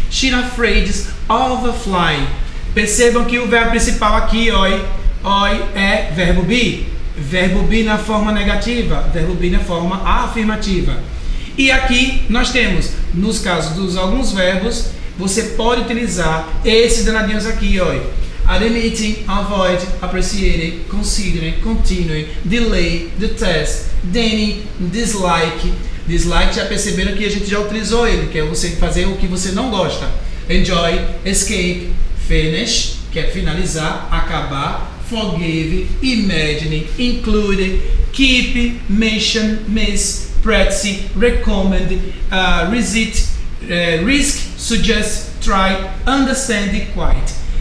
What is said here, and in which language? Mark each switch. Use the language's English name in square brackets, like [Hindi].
[English] She's afraid of flying. [Portuguese] Percebam que o verbo principal aqui, oi, é verbo be. Verbo be na forma negativa, verbo be na forma afirmativa. E aqui nós temos, nos casos dos alguns verbos, você pode utilizar esses danadinhos aqui, ó. [English] Admitting, avoid, appreciate, consider, continue, delay, detest, deny, dislike. [Portuguese] Dislike, já perceberam que a gente já utilizou ele, que é você fazer o que você não gosta. [English] Enjoy, escape, finish, [Portuguese] que é finalizar, acabar, [English] forgive, imagine, include, keep, mention, miss, practice, recommend, resist, risk, suggest, try, understand, quite.